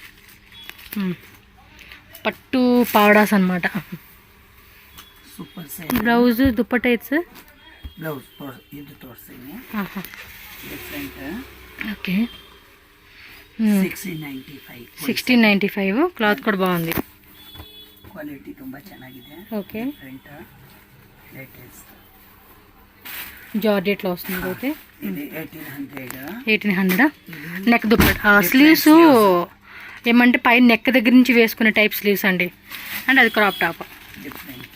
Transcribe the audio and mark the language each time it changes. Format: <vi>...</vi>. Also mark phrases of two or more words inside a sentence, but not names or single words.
<te>పట్టు పావడాస్ అనమాట. బ్లౌజ్ దుప్పట</te> <en>it's okay.</en> <te>1695. క్లాత్ కూడా బాగుంది.</te> <kn>ಕ್ವಾಲಿಟಿ ತುಂಬ ಚೆನ್ನಾಗಿದೆ.</kn> <te>ఓకే. లేటెస్ట్ జార్జెట్లో వస్తుంది అయితే. ఇది 1800. 1800. నెక్ దుప్పట. స్లీవ్స్ ఏమంటే పైన నెక్ దగ్గర నుంచి వేసుకునే టైప్ స్లీవ్స్ అండి. అండ్ అది</te> <en>crop top.</en> <te>డిఫరెంట్.</te>